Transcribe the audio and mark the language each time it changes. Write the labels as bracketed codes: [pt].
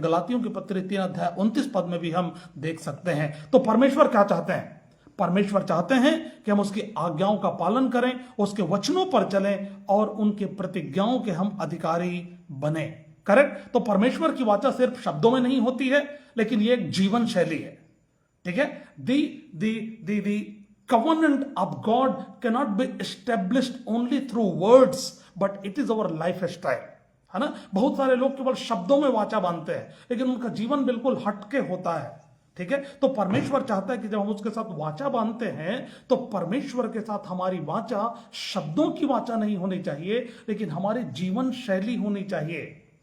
[hi] गलातियों की पत्री 3 अध्याय 29 पद में भी हम देख सकते हैं। तो परमेश्वर क्या चाहते हैं? परमेश्वर चाहते हैं कि हम उसकी आज्ञाओं का पालन करें, उसके वचनों पर चलें और उनके प्रतिज्ञाओं के हम अधिकारी बने। करेक्ट? तो परमेश्वर की वाचा सिर्फ शब्दों में नहीं होती है, लेकिन ये एक जीवन शैली है। ठीक है? [en] The covenant of God cannot be established only through words, but it is our lifestyle. [hi] है ना? बहुत सारे लोग केवल शब्दों में वाचा बांधते हैं, लेकिन उनका जीवन बिल्कुल हटके होता है। ठीक है? तो परमेश्वर चाहता है कि जब हम उसके साथ वाचा बांधते हैं तो परमेश्वर के साथ हमारी वाचा शब्दों की वाचा नहीं होनी चाहिए, लेकिन हमारी जीवन शैली होनी चाहिए।